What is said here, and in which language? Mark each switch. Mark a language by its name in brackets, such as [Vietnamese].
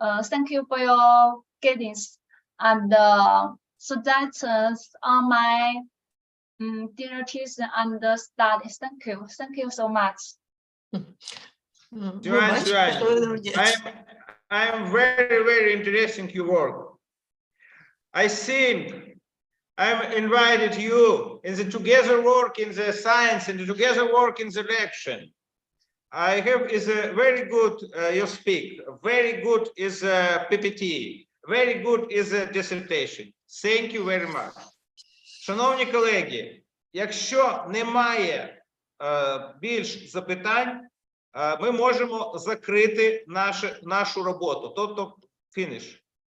[English] Thank you for your guidance and suggestions on my duties and studies. Thank you. Thank you so much. [Ukrainian] Ви бачите, що ви молодець. [English] I'm very interesting your work. I think I'm invited you in the together work in the science and the together work in the election. I have is a very good you speak, very good is a PPT, very good is a dissertation. Thank you very much. [Ukrainian] Шановні колеги, якщо немає більш запитань, ми можемо закрити нашу роботу, тобто фініш.